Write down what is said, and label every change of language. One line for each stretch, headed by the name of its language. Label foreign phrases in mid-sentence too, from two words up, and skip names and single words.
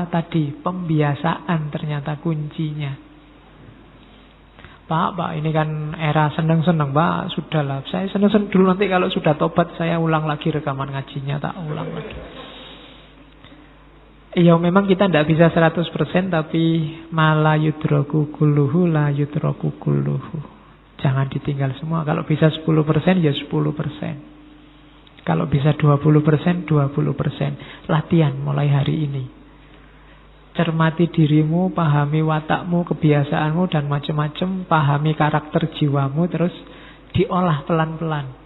Indonesian: Tadi pembiasaan ternyata kuncinya. Pak, ini kan era senang-senang, Pak. Sudahlah, saya senang-senang dulu, nanti kalau sudah tobat saya ulang lagi rekaman ngajinya, tak ulang lagi. Ya memang kita tidak bisa 100%, tapi
Arabic: ما لا يدرك كله لا يدرك كله.
Indonesian: Jangan ditinggal semua. Kalau bisa 10% ya 10%. Kalau bisa 20%, 20%. Latihan mulai hari ini. Cermati dirimu, pahami watakmu, kebiasaanmu, dan macam-macam. Pahami karakter jiwamu, terus diolah pelan-pelan.